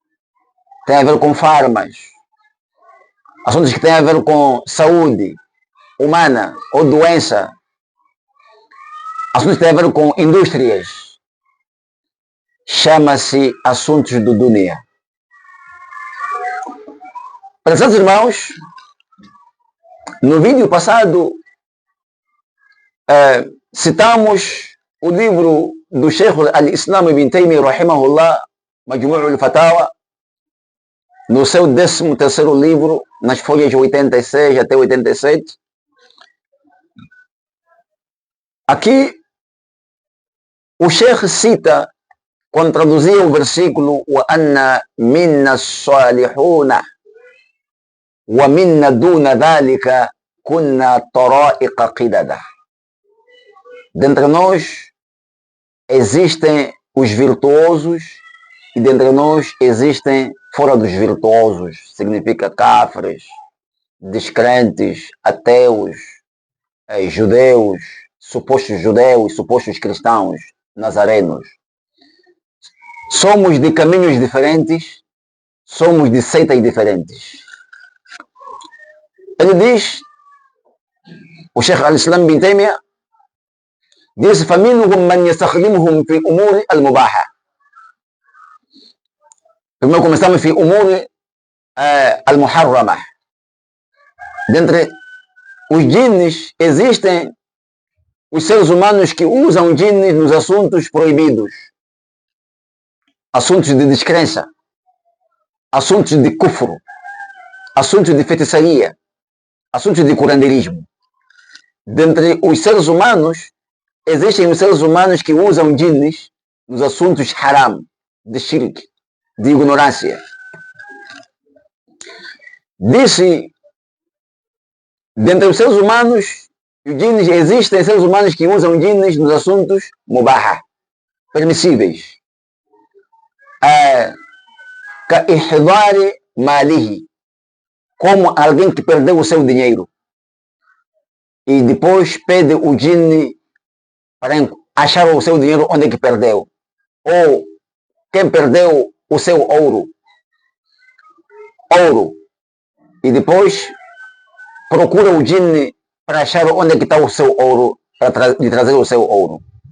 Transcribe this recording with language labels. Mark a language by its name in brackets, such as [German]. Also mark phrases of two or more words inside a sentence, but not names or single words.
[Portuguese] têm a ver com farmas, assuntos que têm a ver com saúde, humana ou doença, assuntos que têm a ver com indústrias, chama-se assuntos do dunya. Prezados irmãos, no vídeo passado citamos o livro do Sheikh al-Islam Ibn Taymiyyah rahimahullah, Majmu' al-Fatawa, no seu 13º livro, nas folhas 86 até 87. Aqui o Sheikh cita, quando traduzia o versículo [Arabic] وَأَنَّ مِنَّا الصَّالِحُونَ وَمِنَّا دُونَ ذَلِكَ كُنَّا طَرَائِقَ قِدَدًا. [Portuguese] Dentre nós existem os virtuosos e dentre nós existem fora dos virtuosos, significa cáfires, descrentes, ateus, judeus, supostos cristãos, nazarenos. Somos de caminhos diferentes, somos de seitas diferentes. Ele diz, o Sheikh al-Islam Ibn Taymiyyah diz: [Arabic] فَمِنْهُمْ مَنْ يَسْتَخْدِمُهُمْ فِي أُمُورِ الْمُبَاحَةِ. [Portuguese] Primeiro começamos [Arabic] في أمور المحرمة. [Portuguese] Dentre os jinns existem os seres humanos que usam jinns nos assuntos proibidos, assuntos de descrença, assuntos de kufro, assuntos de feitiçaria, assuntos de curandeirismo. Dentre os seres humanos existem os seres humanos que usam jinns nos assuntos haram, de shirk, de ignorância. Disse, dentre os seres humanos, os jinns, existem seres humanos que usam jinns nos assuntos mubaha, permissíveis. [Arabic] كإحضار ماله, [Portuguese] como alguém que perdeu o seu dinheiro e depois pede o jinn para achar o seu dinheiro onde é que perdeu. Ou quem perdeu o seu ouro, e depois procura o jinn para achar onde é que está o seu ouro, para lhe trazer o seu ouro.